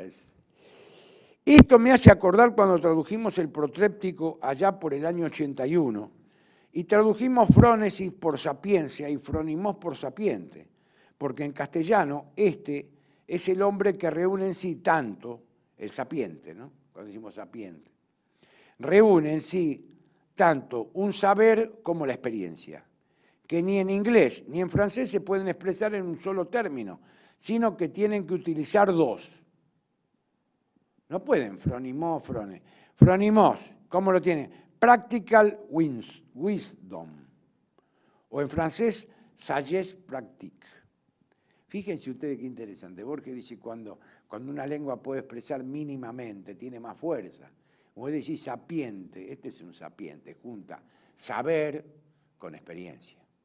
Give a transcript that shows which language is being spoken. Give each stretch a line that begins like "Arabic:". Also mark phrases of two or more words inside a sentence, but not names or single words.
Spanish: Esto me hace acordar cuando tradujimos el protréptico allá por el año 81 y tradujimos frónesis por sapiencia y fronimos por sapiente, porque en castellano este es el hombre que reúne en sí tanto, el sapiente, ¿no? Cuando decimos sapiente, reúne en sí tanto un saber como la experiencia, que ni en inglés ni en francés se pueden expresar en un solo término, sino que tienen que utilizar dos. No pueden fronimos, frone. Fronimos, ¿cómo lo tiene?
English: Practical wisdom.
Spanish: O en francés,
French: sagesse pratique.
Spanish: Fíjense ustedes qué interesante. Borges dice, cuando una lengua puede expresar mínimamente, tiene más fuerza. Vos decís sapiente, este es un sapiente, junta saber con experiencia.